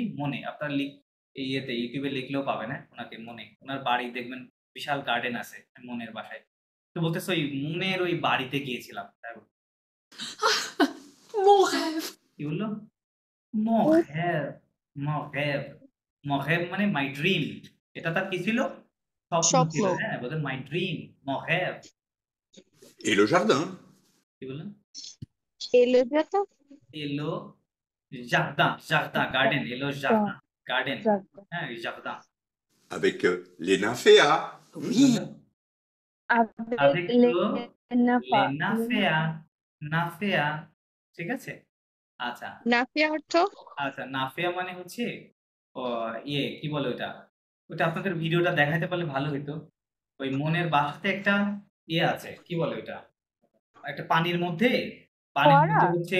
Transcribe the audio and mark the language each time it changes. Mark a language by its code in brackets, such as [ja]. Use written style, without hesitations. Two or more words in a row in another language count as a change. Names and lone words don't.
[bn] মনে, আপনার ইয়েতে ইউটিউবে লিখলেও পাবেন, হ্যাঁ, ওনাকে মনে, ওনার বাড়ি দেখবেন বিশাল গার্ডেন আছে মনের বাসায়, তো বলতেছে ওই মনের ওই বাড়িতে গিয়েছিলাম, তাই বললো। [fr] Mon rêve. [bn] কি বললো? মহেব, মহেব, মহেব মানে [en] my dream, [bn] এটা তার কি ছিল? স্বপ্ন ছিল, স্বপ্ন। হ্যাঁ, বলতে [en] my dream, [bn] মহেব। [fr] Et le jardin. [bn] কি বললো? এলো যেটা [fr] et le jardin, jardin [en] garden, [fr] et le jardin গার্ডেন, হ্যাঁ, জার্দান। Avec les nymphéas. Oui. avec নাফা [bn] নাফেয়া, নাফেয়া, ঠিক আছে, আচ্ছা, নাফিয়া অর্থ আচ্ছা, নাফেয়া মানে হচ্ছে ও, ইয়ে কি বলে ওটা, ওটা আপনাদের ভিডিওটা দেখাতে পারলে ভালো হইতো, ওই মনের বাসাতে একটা ইয়ে আছে, কি বলে ওটা, একটা পানির মধ্যে হচ্ছে